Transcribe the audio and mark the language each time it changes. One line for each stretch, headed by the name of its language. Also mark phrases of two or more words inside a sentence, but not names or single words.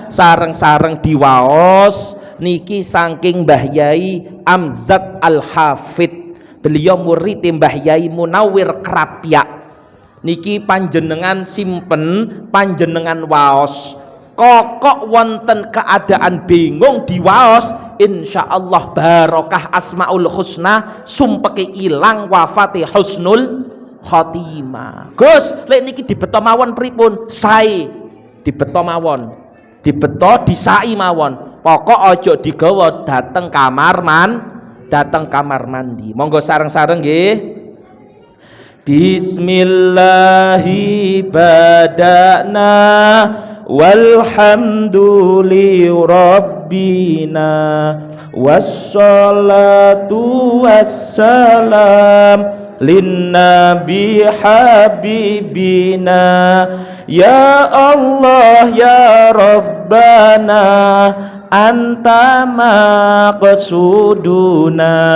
Javanese: sareng-sareng diwaos niki saking Mbah Yai Amzad Al-Hafid beliau murid Mbah Yai Munawwir Krapyak niki panjenengan simpen panjenengan waos kokok wonten keadaan bingung diwaos insyaallah barokah
Arabic: الأسماء الحسنى
Javanese: sumpeke ilang wafate
Arabic: حسن الخاتمة.
Javanese: Gus, lek niki dibeto mawon pripun? Sae. Dibeto mawon. Dibeto disai mawon. Pokok aja digawa dateng kamar mandi. Monggo sareng-sareng nggih.
Arabic: بسم الله بدأنا والحمد لربنا والصلاة والسلام للنبي حبيبنا يا الله يا ربنا أنت مقصودنا